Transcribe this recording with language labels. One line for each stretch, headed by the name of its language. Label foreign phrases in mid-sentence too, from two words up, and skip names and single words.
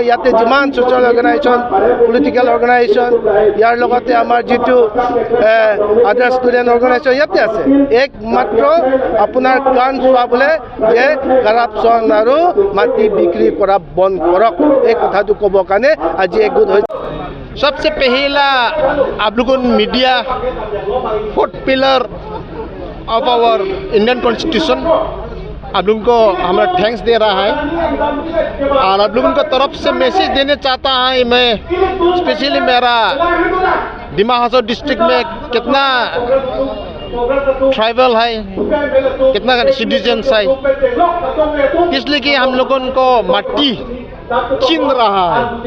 Assamese: ইয়াতে যিমান
English: social organization, political organization,
Assamese: ইয়াৰ লগতে আমাৰ যিটো
English: other student organization
Assamese: ইয়াতে আছে। একমাত্ৰ আপোনাৰ কাণ চুৱাবলৈ যে কৰাপশ্যন আৰু মাটি বিক্ৰী কৰা বন্ধ কৰক, এই কথাটো ক'বৰ কাৰণে আজি একগোট হৈছে।
Hindi: सबसे पहला आप लोगों
English: media fourth pillar of our Indian constitution
Hindi: आप लोगों को हमारा थैंक्स दे रहा है और आप लोगों को तरफ से मैसेज देने चाहता है मैं, स्पेशली मेरा डिमा हासाओ डिस्ट्रिक्ट में कितना ट्राइबल है, कितना सिटीजन्स है, इसलिए कि हम लोगों को मट्टी छीन रहा है।